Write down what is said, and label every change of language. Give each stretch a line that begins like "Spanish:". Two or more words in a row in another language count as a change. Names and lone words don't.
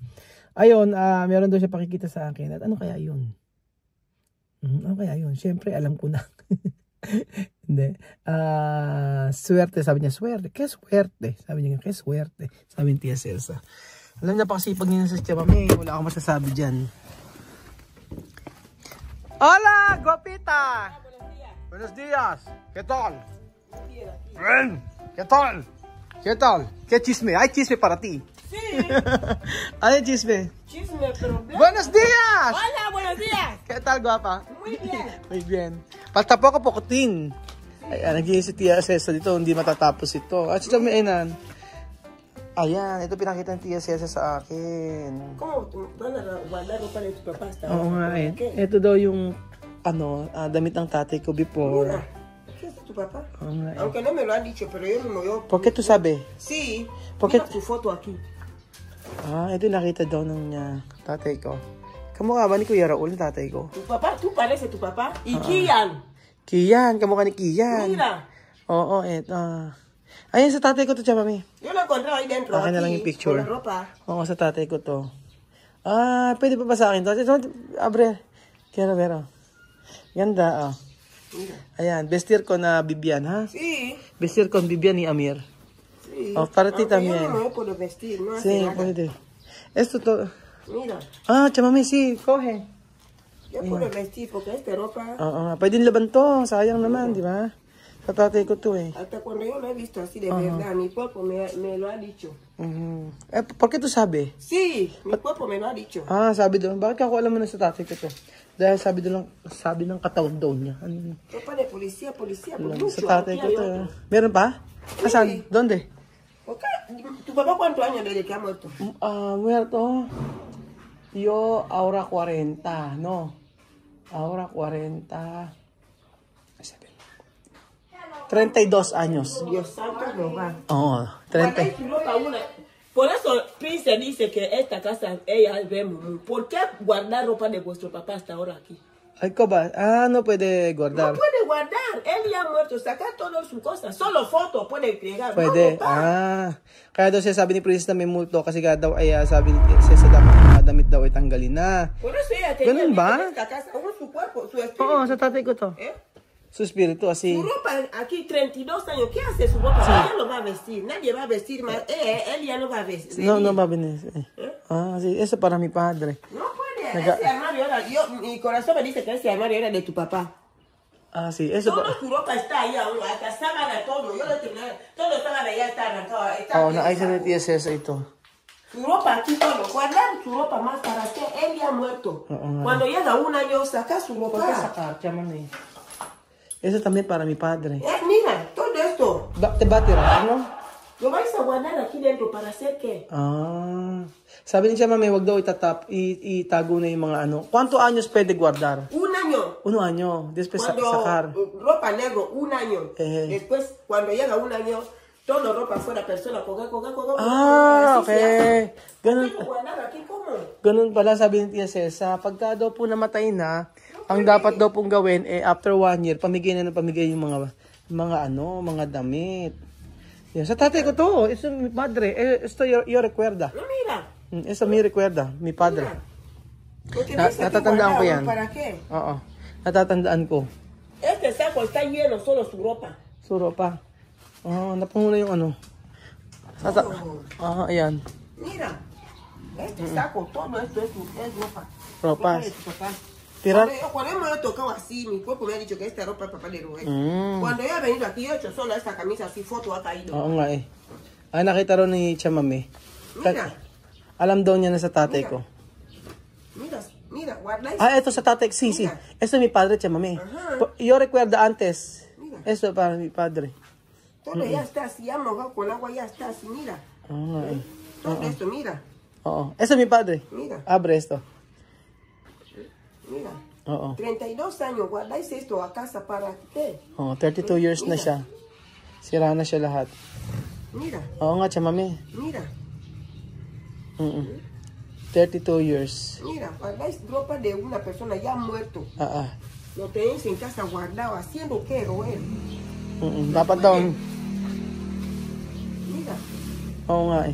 Filipino: Ayun, meron daw siya pakikita sa akin. At ano kaya yun? Ano kaya yun? Siyempre, alam ko na. Hindi. Swerte, sabi niya, swerte. Kaya swerte. Sabi niya, kaya swerte. Sabi ni Tia Celsa. Alam niya pa kasi pag niya sa Mami, wala akong masasabi dyan.
Spanish: Hola, Gopita! Buenos días. ¿Qué tal? Bien. ¿Qué tal? ¿Qué tal? ¿Qué chisme? Hay chisme para ti. Sí. Hay chisme. Chisme, pero blanco. ¡Buenos días! Hola, buenos días. ¿Qué tal, guapa? Muy bien. Muy bien. Falta poco, pocotin.
Filipino: Ayan, nag-iisip si Tia Celsa dito, hindi matatapos ito. At siya may enan. Ayan, ito pinakita ng Tia Celsa sa akin.
Spanish: ¿Cómo van a guardar ropa de tu papá hasta
Filipino: Oo nga eh.
Spanish: ¿Qué?
Filipino: Ito daw yung, damit ng tatay ko before.
Spanish: Mira, ¿qué es de tu papá?
Filipino: Oo nga eh.
Spanish: Aunque no me lo han dicho, pero yo me voy. ¿Por qué tú sabes? Sí. ¿Por qué? Mira tu foto aquí.
Filipino: Ito nakita daw ng tatay ko. Kamukha ba ni Kuya Raul, tatay ko?
Spanish: Tu papá, tú pareces tu papá. Y Kian.
Filipino: Kian, kamukha ni Kian.
Spanish: Mira.
Filipino: Oo, eto. Ayan, sa tatay ko to, Mami.
Spanish: Yo lo encontré ahí dentro.
Filipino: Akin na lang yung picture.
Spanish: Con la ropa.
Filipino: Oo, sa tatay ko to. Pwede pa ba sa akin to?
Spanish: Abre. Quiero ver, Ganda, Mira. Ayan, vestir con Bibian, ha? Sí. Vestir con Bibian y Amir. Sí. Para ti Aunque también. yo no me puedo vestir, no hace Sí, nada.
Filipino: pwede. Esto to.
Spanish: Mira. Mami, sí, coge. Yo puedo vestir porque esta ropa.
Filipino: Oo, pwede laban to. Sayang naman, di ba? Sa tatay ko to eh.
Spanish: Hasta cuando yo lo he visto así de verdad, mi cuerpo me lo ha dicho. ¿Por qué tú sabes? Sí, mi cuerpo me lo ha dicho.
Filipino: Sabi doon. Bakit ako alam mo na sa tatay ko to? Dahil sabi ng katawan daw niya. Ano?
Spanish: Ropa de policía, por
Filipino: Sa
Spanish: mucho.
Filipino: tatay ko
Spanish: Aquí hay
Filipino: to.
Spanish: otro.
Filipino: Meron pa? Asan?
Spanish: Sí. ¿Dónde? ¿Por qué? ¿Tu papá cuántos años desde que ha muerto? Muerto. Yo ahora 40, no. Ahora 40. 32 años. Dios santo, no va.
Filipino: Oo, 30.
Spanish: Por eso Prince dice que esta casa ella vemos. ¿Por qué guardar ropa de vuestro papá hasta ahora aquí?
Filipino: Ay, ko ba?
Spanish: No puede guardar. No puede guardar. Él ya ha muerto. Saca todas sus cosas. Solo fotos puede entregar.
Filipino: Pwede.
Spanish: No, ropa.
Filipino: Kaya daw siya sabi ni Princess na may multo kasi kaya daw ay sabi ni Princess sa damit daw ay tanggalin na.
Spanish: Por eso ella tenía
Filipino: Ganun ba?
Spanish: en esta casa. Su cuerpo, su espíritu.
Filipino: Oo, sa tatay ko to.
Spanish: Su espiritu, así. Su ropa aquí, 32 años. ¿Qué hace su ropa? Ella lo va a vestir. Nadie va a vestir más. Él ya no va a vestir. No va a venir. Sí, eso para mi padre. No puede. Ese armario era, mi corazón me dice que ese armario era de tu papá. Sí, eso Todo su ropa está ahí aún, hasta sábana, todo. Yo lo tenía, todo estaba de allá, está arrancado.
Filipino: naayos na ni Tia Celsa ito.
Spanish: Su ropa aquí, todo. Guardar su ropa más para que él ya ha muerto. Cuando llega un año, saca su ropa. ¿Por qué sacar? Mami. Eso también para mi padre. Mira, todo esto. ¿Te va a tirar, no? Lo vais a guardar aquí dentro para hacer qué.
Filipino: Sabi ni siya, Mami, wag daw itago na yung mga ano.
Spanish: ¿Cuántos años pwede guardar? Un año. 1 año. Después Cuando sacar. ropa negro, 1 año. Después, cuando llega 1 año, todo ropa fuera persona, coga.
Filipino: Okay. Ganun,
Spanish: Guardar aquí, ¿cómo?
Filipino: ganun pala sabi ni Tia Celsa. Pagka daw po namatay na, ang dapat daw pong gawin,
English: after 1 year,
Filipino: pamigay yung mga damit. Yan. Sa tatay ko to, ito
Spanish: mi padre. Esto yo recuerda. No, mira. Esto mi recuerda, mi padre.
Filipino: Natatandaan ko yan.
Spanish: ¿Para qué?
Filipino: Oo. Natatandaan ko.
Spanish: Este saco está lleno, solo su ropa.
Filipino: Suro pa. Napungo na yung ano. Ayan.
Spanish: Mira. Este saco, todo esto es ropa. Ropas. Ropa de tu papá. Tirar. Cuando me he tocado así, mi cuerpo me ha dicho que esta ropa es papá de Rubén. Cuando yo he venido aquí, yo he hecho solo esta camisa así, foto ha caído.
Filipino: Oo nga eh. Nakita rin ni Mami.
Spanish: Mira.
Filipino: Alam daw niya na sa tatay ko.
Spanish: guarda eso.
Filipino: Ah, esto sa tatay.
Spanish: Sí, sí. Esto es mi padre, che, mami. Yo recuerdo antes. Mira. Esto para mi padre. Todo ya está así, ya mojado con agua, ya está así, mira. Ay. Todo esto, mira. Oo. Esto es mi padre. Mira. Abre esto. Mira. Oo. 32 años, guardáis esto a casa para qué.
Filipino: Oh, 32 years na siya. Sira na siya lahat.
Spanish: Mira,
Filipino: Oo nga, che, mami.
Spanish: mira,
English: 32 years.
Spanish: mira, guardáis ropa de una persona ya muerto. Lo tenéis en casa guardado, haciendo qué, Roel.
Filipino: Dapat daw.
Spanish: Mira,
Filipino: Oo nga eh.